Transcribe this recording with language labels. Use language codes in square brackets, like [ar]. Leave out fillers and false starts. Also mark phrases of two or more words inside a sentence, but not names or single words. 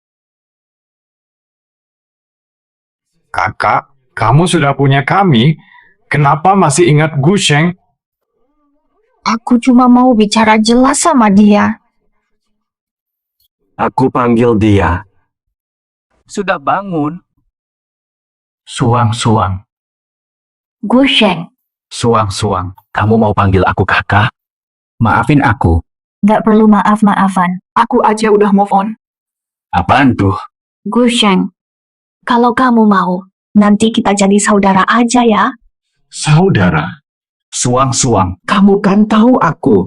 [id] Kakak, kamu sudah punya kami. Kenapa masih ingat Gusheng? Aku cuma mau bicara jelas sama dia. Aku panggil dia. Sudah bangun. Suang-suang. Gusheng. Suang-suang. Kamu mau panggil aku kakak? Maafin aku. Nggak perlu maaf-maafan. Aku aja udah [en] move on. [id] Apaan tuh? Gusheng. Kalau kamu mau, nanti kita jadi saudara aja ya. Saudara. Suang-suang. Kamu kan tahu aku.